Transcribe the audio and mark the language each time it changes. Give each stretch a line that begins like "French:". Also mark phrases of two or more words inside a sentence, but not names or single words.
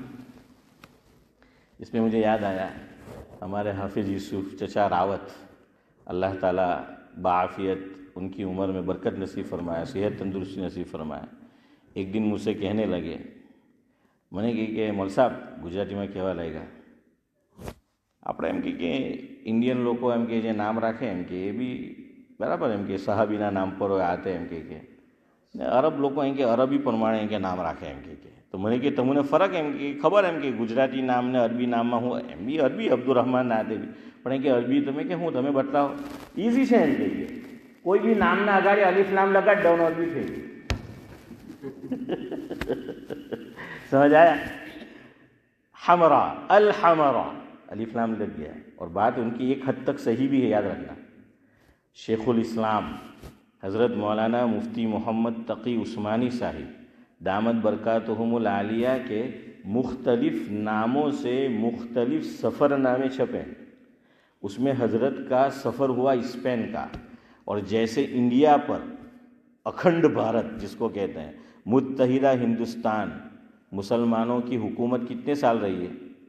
Urdu: اس میں مجھے یاد آیا ہمارے حافظ یوسف چچا راوت، اللہ تعالیٰ بعافیت ان کی عمر میں برکت نصیب فرمایا، صحت تندرستی نصیب فرمایا، ایک دن مجھ سے کہنے لگے، میں نے کہا کہ مول صاحب
Gujarati: ગુજરાતી માં કહેવા લાગ્યા આપણે એમ કે ઇન્ડિયન લોકો એમ કે જે નામ રાખે એમ કે એ બી બરાબર એમ કે સહાબીના નામ પર હોય આતે એમ કે અરબ લોકો એમ કે અરબી પ્રમાણે એમ કે નામ રાખે એમ કે તો મને કે તમને ફરક એમ કે ખબર એમ કે ગુજરાતી નામ ને અરબી નામમાં હું એમ બી અરબી અબ્દુર્રહમાન નાતે બી પણ એમ કે અરબી તમે કે હું તમે બતાવો ઇઝી છે એમ કે કોઈ બી નામના આગાડી અલીફ નામ લગાડી દો ને અરબી થઈ ગઈ।
Urdu: سمجھ آیا؟ حمرا، الحمرا، الف لام لگ گیا، اور بات ان کی ایک حد تک صحیح بھی ہے، یاد رکھنا۔ شیخ الاسلام حضرت مولانا مفتی محمد تقی عثمانی صاحب دامت برکاتہم العالیہ کے مختلف ناموں سے مختلف سفر نامے چھپے، اس میں حضرت کا سفر ہوا اسپین کا، اور جیسے انڈیا پر اکھنڈ بھارت جس کو کہتے ہیں، متحدہ ہندوستان، مسلمانوں کی حکومت کتنے سال رہی ہے؟